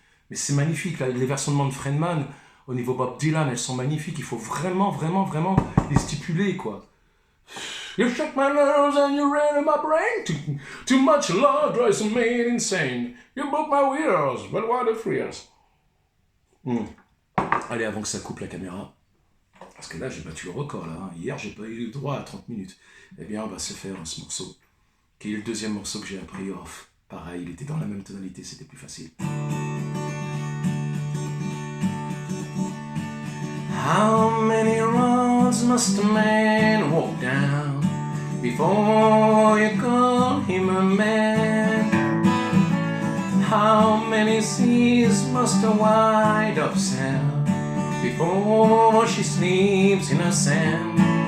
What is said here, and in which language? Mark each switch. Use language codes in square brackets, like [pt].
[fr] Mais c'est magnifique, là, les versions de Manfred Mann, au niveau Bob Dylan, elles sont magnifiques. Il faut vraiment les stipuler, quoi. [en] You shake my nerves and you rain in my brain. Too much love drives me insane. You broke my wheels, but what a fears. [fr] Allez, avant que ça coupe la caméra, parce que là j'ai battu le record là. Hein. Hier j'ai pas eu le droit à 30 minutes. Eh bien on va se faire ce morceau, qui est le deuxième morceau que j'ai appris off. Pareil, il était dans la même tonalité, c'était plus facile. [en] How many roads must a man walk down before you call him a man? How many seas must a white dove sail before she sleeps in the sand?